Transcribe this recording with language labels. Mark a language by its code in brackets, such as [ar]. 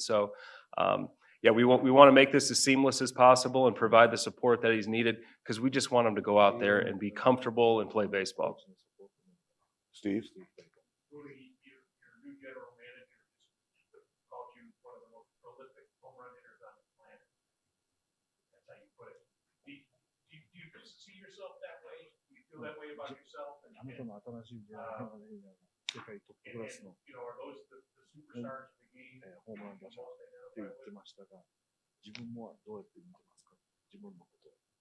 [en] So, yeah, we want to make this as seamless as possible and provide the support that he's needed because we just want him to go out there and be comfortable and play baseball. Steve? Mooney, your new general manager just called you one of the most prolific home run hitters on the planet. That's how you put it. Do you see yourself that way? Do you feel that way about yourself? [ja] あなたの新しいジェネラルマネージャーが世界トップクラスの [en] are those the superstars of the game? [ja] ホームラン打者って言ってましたが、自分もどうやって見てますか、自分のことを。